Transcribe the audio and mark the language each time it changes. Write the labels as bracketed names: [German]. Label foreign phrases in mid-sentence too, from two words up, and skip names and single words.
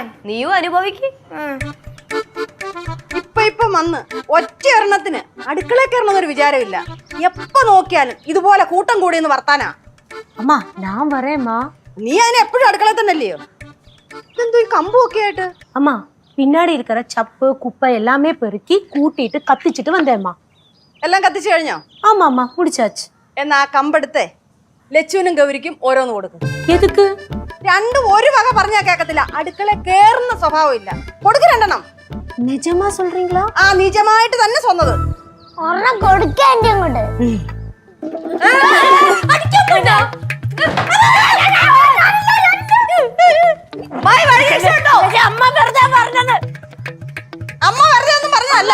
[Malayalam] നീയും അനുഭവിക്ക്. ഇപ്പൊ വന്ന് ഒറ്റ എണ്ണത്തിന് അടുക്കള കയറണമെന്നൊരു വിചാരമില്ല. എപ്പോ നോക്കിയാലും ഇതുപോലെ കൂട്ടം കൂടിയെന്ന് വർത്താനാ. അമ്മ ഞാൻ വരേമ്മാ. നീ അതിനെ എപ്പോഴും അടുക്കള തന്നെ അല്ലയോ? എന്തോ ഈ കമ്പൊക്കെ ആയിട്ട്. [Tamil] அம்மா பின்னாடி இருக்கிற சப்பு குப்பை எல்லாமே பெருக்கி கூட்டிட்டு கத்திச்சிட்டு வந்தேம்மா. [Malayalam] എല്ലാം കത്തിച്ചു കഴിഞ്ഞോ? [Tamil] ஆமா அம்மா முடிச்சாச்சு. [Malayalam] എന്നാ ആ കമ്പെടുത്തേ ലച്ചുവിനും ഗൗരിക്കും ഓരോന്ന് കൊടുക്കും. [Tamil] எதுக்கு? [Malayalam] രണ്ടും ഒരു വക പറഞ്ഞാ കേക്കത്തില്ല, അടുക്കള കേറുന്ന സ്വഭാവം ഇല്ല. കൊടുക്ക് രണ്ടെണ്ണം. [Tamil] நிஜமா சொல்றீங்களா? [Malayalam] ആ നിജമായിട്ട് തന്നെ സ്വന്നത്. ഒരെണ്ണം കൊടുക്കാൻ എന്റെ അങ്ങോട്ട്. അമ്മ വെറുതെ ഒന്നും പറഞ്ഞല്ല.